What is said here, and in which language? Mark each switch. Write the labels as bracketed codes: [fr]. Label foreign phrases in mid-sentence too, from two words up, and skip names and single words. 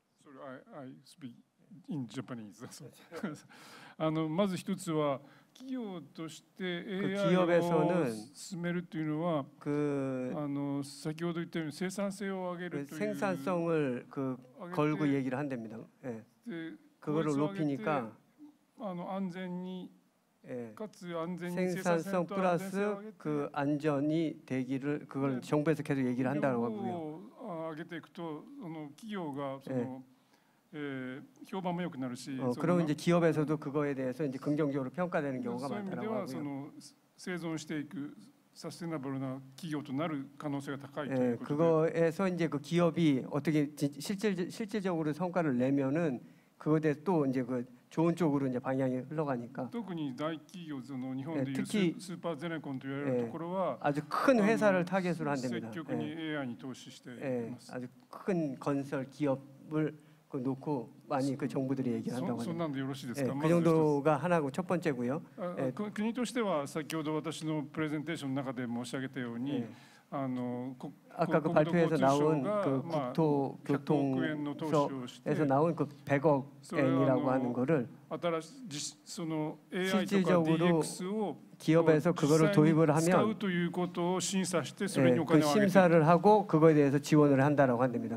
[en] I speak in Japanese. [ja] まず一つは企業として AI を進めるというのは 先ほど言ったように生産性を上げるという [ko] 생산성을 걸고 얘기를 한답니다. 예. 그거를 높이니까 [ja] 安全に [ko] 예. 생산성 플러스 그 안전이 되기를 그걸 정부에서 계속 얘기를 한다고 하고요. [ja] 上げていくと企業が評判も良くなるし [ko] 그러면 이제 기업에서도 그거에 대해서 이제 긍정적으로 평가되는 경우가 많다고 하고요. [ja] 生存していく [ko] 사스테이너블한 기업이 [ja] となる可能性が高いとい [ko] 예, [ja] うことで [ko] 그거에서 이제 그 기업이 어떻게 실질적으로 성과를 내면은 그거에 대해 또 이제 그 좋은 쪽으로 이제 방향이 흘러가니까. [ja] 特に大企業日本でいう [ko] 특히 [ja] スーパーゼネコンと言われるところは [ko] 아주 큰 회사를 타겟으로 한답니다. [ja] 積極に AI に投資してい [ko] 예, [ja] ます。 [ko] 아주 큰 건설 기업을 놓고 많이 그 정부들이 얘기를 한다고 [ja] そん [ko] 합니다. [ja] なんでよろしいです [ko] 예, [ja] か。 [ko] 그 정도가 하나고 첫 번째고요. [ja] 国としては先ほど私のプレゼンテーションの中で申し上げたように、 [ko] 아까 그 발표에서 나온 그 국토교통부에서 나온 그 100억 엔이라고 하는 거를 실질적으로 기업에서 그거를 도입을 하면 그 심사를 하고 그거에 대해서 지원을 한다라고 한답니다.